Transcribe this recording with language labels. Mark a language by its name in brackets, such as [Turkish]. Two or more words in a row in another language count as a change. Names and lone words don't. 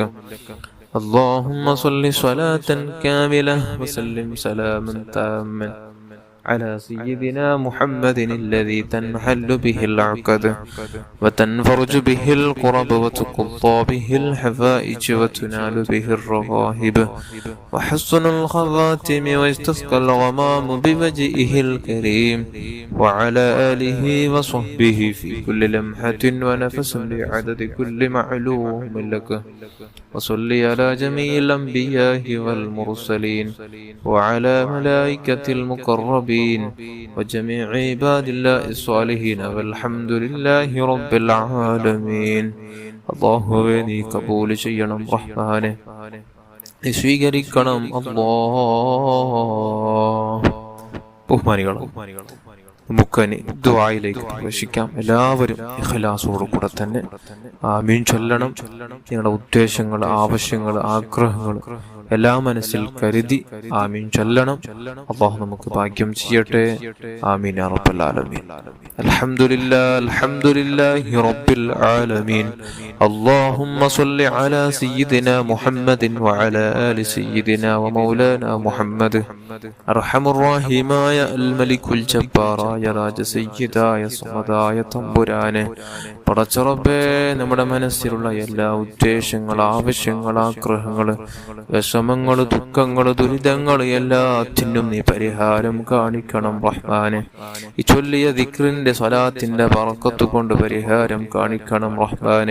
[Arabic] اللهم صل صلاة كاملة وسلم سلاما تاما على سيدنا محمد الذي تنحل به العقد وتنفرج به القرب وتقضى به الحوائج وتنال به الرغائب وحسن الخواتم ويستسقى الغمام بوجهه الكريم وعلى آله وصحبه في كل لمحة ونفس بعدد كل معلوم لك. وصل على جميع الأنبياء والمرسلين وعلى ملائكة المقربين وجميع عباد الله الصالحين والحمد لله رب العالمين. [Malayalam] അല്ലാഹുവേ നീ കബൂൽ ചെയ്യണം റഹ്മാനെ, നീ സ്വീകരിക്കണം അല്ലാഹ്. ബഹുമാനികളെ, നമുക്കനി ദുആയിലേക്ക് പ്രവേശിക്കാം. എല്ലാവരും ഇഖ്ലാസോട് കൂടെ തന്നെ ആമീൻ ചൊല്ലണം. നിങ്ങളുടെ ഉദ്ദേശങ്ങൾ, ആവശ്യങ്ങൾ, ആഗ്രഹങ്ങൾ എല്ലാം മനസ്സിൽ കരുതി ആമീൻ ചൊല്ലണം. അല്ലാഹു നമുക്ക് ഭാഗ്യം ചെയ്യട്ടെ. [Arabic] آمين يا رب العالمين. الحمد لله رب العالمين. اللهم صل على سيدنا محمد وعلى آل سيدنا ومولانا محمد. أرحم الراحمين يا الملك الجبار يا راج [Malayalam] سيداയ സമദായ തമ്പുരാനെ, പടച്ച റബ്ബേ, നമ്മുടെ മനസ്സിലുള്ള എല്ലാ ഉദ്ദേശങ്ങൾ, ആവശ്യങ്ങൾ, ആഗ്രഹങ്ങൾ, വിഷമങ്ങൾ, ദുഃഖങ്ങൾ, ദുരിതങ്ങൾ എല്ലാത്തിനും നീ പരിഹാരം കാണിക്കണം റഹ്മാനെ. ഈ ചൊല്ലിയ ദിക്റിന്റെ സ്വലാത്തിന്റെ ബറക്കത്ത് കൊണ്ട് പരിഹാരം കാണിക്കണം റഹ്മാനെ.